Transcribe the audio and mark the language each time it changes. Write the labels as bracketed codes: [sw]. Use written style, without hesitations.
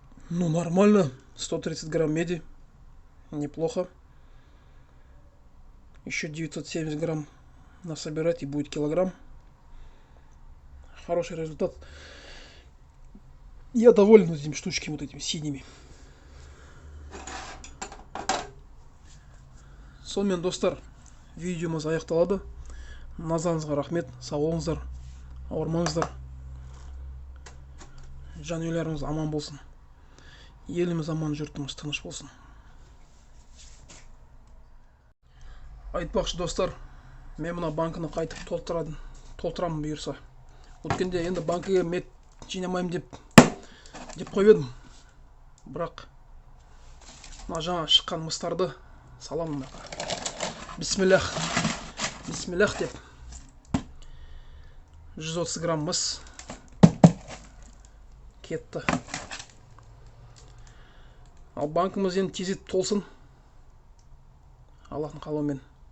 [ru] Ну, нормально. 130 грамм меди. Неплохо. Еще 970 грамм насобирать и будет килограмм. Хороший результат. Я доволен этими штучками, вот этими синими. [kk] Сонымен, достар, видеомыз аяқталады. Назарыңызға рахмет. Сау болыңыздар, ауырмаңыздар. Жанұяларыңыз аман болсын. Еліміз аман, жұртымыз тыныш болсын. Айтпақшы, достар, мен мына банкыны қайтып толтырамын бұйырса. Өткенде енді банкіге мед жинамаймын деп қойып едім. Бірақ мына жаңа шыққан мыстарды саламын. Бисмиллах деп 130 грамм мыс. кетті. Ал банкіміз енді тездетіп толсын. Аллахтың қалауымен.